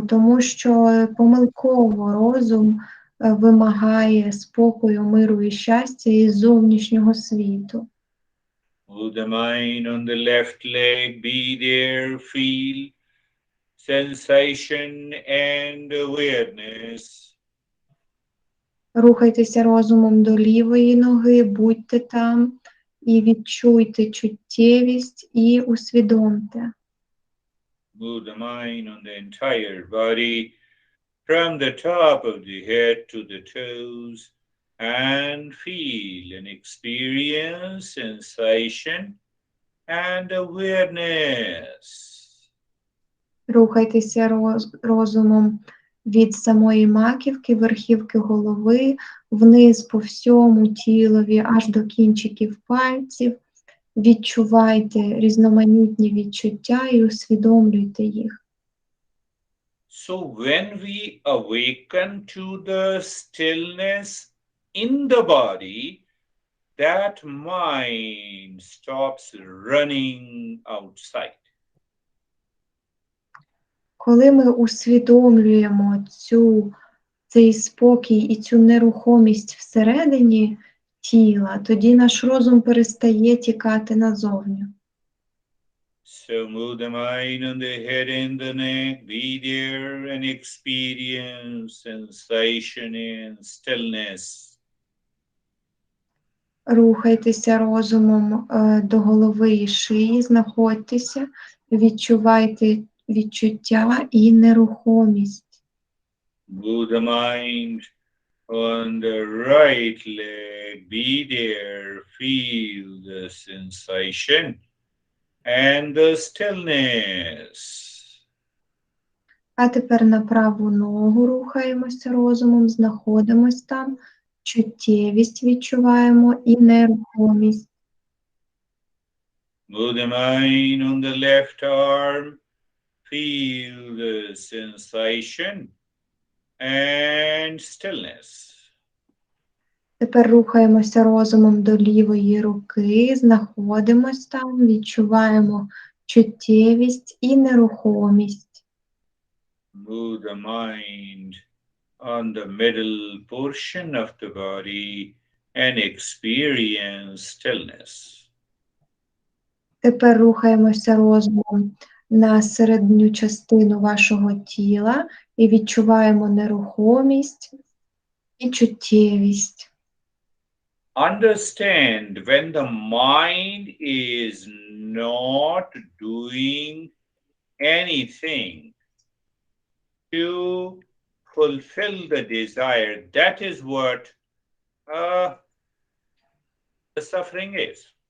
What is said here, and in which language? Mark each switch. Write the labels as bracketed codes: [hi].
[uk] Тому що помилково розум вимагає спокою, миру і щастя із зовнішнього світу. [en] Move the mind on the left leg, be there, feel sensation and awareness. [uk] Рухайтеся розумом до лівої ноги, будьте там і відчуйте чуттєвість і усвідомте. [en] Move the mind on the entire body, from the top of the head to the toes, and feel and experience sensation and awareness. [uk] Рухайтеся розумом від самої маківки, верхівки голови, вниз по всьому тілові, аж до кінчиків пальців. Відчувайте різноманітні відчуття і усвідомлюйте їх. [en] So when we awaken to the stillness in the body, that mind stops running outside. [uk] Коли ми усвідомлюємо цей спокій і цю нерухомість всередині тіла, тоді наш розум перестає тікати назовні. [en] So move the mind on the head and the neck, be there and experience sensation and stillness. [uk] Рухайтеся розумом до голови і шиї, знаходьтеся, відчувайте відчуття і нерухомість. [en] Move the mind on the right leg, be there, feel the sensation and the stillness. [uk] А тепер на праву ногу рухаємося розумом, знаходимося там, чуттєвість відчуваємо і нерухомість. [en] Move the mind on the left arm, feel the sensation and stillness. [uk] Тепер рухаємося розумом до лівої руки, знаходимось там, відчуваємо чуттєвість і нерухомість. [en] Move the mind on the middle portion of the body and experience stillness. [uk] Тепер рухаємося розумом на середню частину вашого тіла і відчуваємо нерухомість і чуттєвість. [en] Understand when the mind is not doing anything to fulfill the desire, that is what the suffering is.